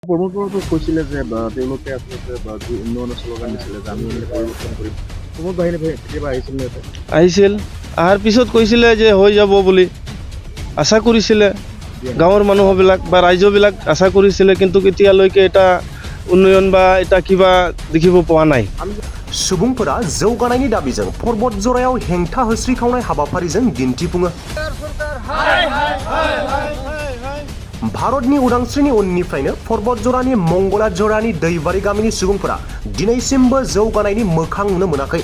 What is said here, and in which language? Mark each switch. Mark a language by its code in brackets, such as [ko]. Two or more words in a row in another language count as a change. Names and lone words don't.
[as] কৰ্মকৰ্তাটো কৈছিলে যে তেওঁলোকে আচলতে যি উন্নয়নৰ শ্লোগান দিছিলে যে আমি পৰিৱৰ্তন কৰিম। প্ৰমোদ বাহিনী কেতিয়াবা আহিছিল নে? আহিছিল, অহাৰ পিছত কৈছিলে যে হৈ যাব বুলি আশা কৰিছিলে গাঁৱৰ মানুহবিলাক বা ৰাজ্যবিলাক আশা কৰিছিলে, কিন্তু এতিয়ালৈকে এটা উন্নয়ন বা এটা কিবা দেখিব পোৱা নাই। [brx] सुबुंफोरा जौगानायनि दाबिजों पर्बत जरायाव हेंथा होस्रिखावनाय हाबाफारिजों दिन्थिफुङो। भारतनि उदांस्रिनि उननिफ्रायनो पर्बत जरानि मंगला जरानि दैबारि गामिनि सुबुंफोरा दिनैसिमबो जौगानायनि मोखां नुनो मोनाखै।